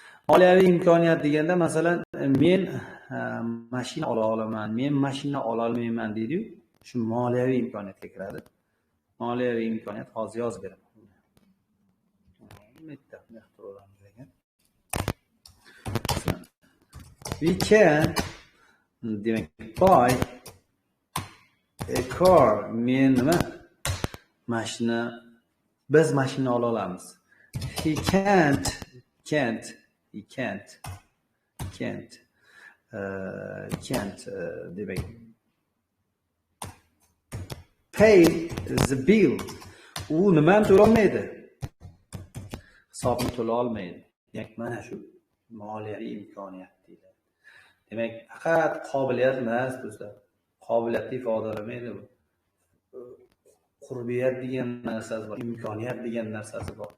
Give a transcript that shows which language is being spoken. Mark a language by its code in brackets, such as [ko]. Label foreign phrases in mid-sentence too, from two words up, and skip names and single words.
[uz] Moliyaviy imkoniyat deganda, masalan, men mashina ola olaman, men mashina ola olmayman deydi-yu, shu moliyaviy imkoniyatga kiradi. Moliyaviy imkoniyat hozir yozib beraman. [en] We can demak buy a car. [uz] Men nima? Mashina, biz mashina ola olamiz. [en] He can't demak pay the bill. [uz] U nimani to'la olmaydi? Hisobni to'la olmaydi. Demak, mana shu moliyaviy imkoniyat deyiladi. Demak, faqat qobiliyat emas, do'stlar. Qobiliyatni ifodalamaydi bu. Qurbiyat degan narsasi bor, imkoniyat degan narsasi bor.